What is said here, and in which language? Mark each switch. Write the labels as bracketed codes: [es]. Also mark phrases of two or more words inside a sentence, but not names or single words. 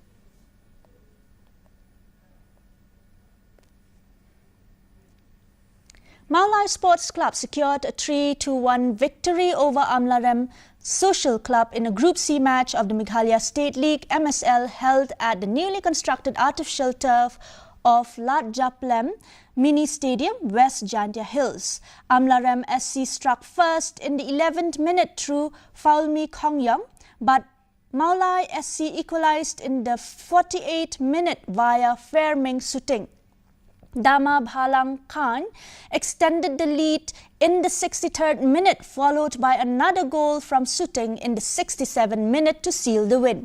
[en] Maulai Sports Club secured a 3-1 victory over Amlarem Social Club in a Group C match of the Meghalaya State League MSL held at the newly constructed artificial turf of Lat Japlem Mini Stadium, West Jantia Hills. Amlarem SC struck first in the 11th minute through Faulmi Kongyang, but Maulai SC equalized in the 48th minute via Fairming Suting. Dama Bhalang Khan extended the lead in the 63rd minute, followed by another goal from Suting in the 67th minute to seal the win.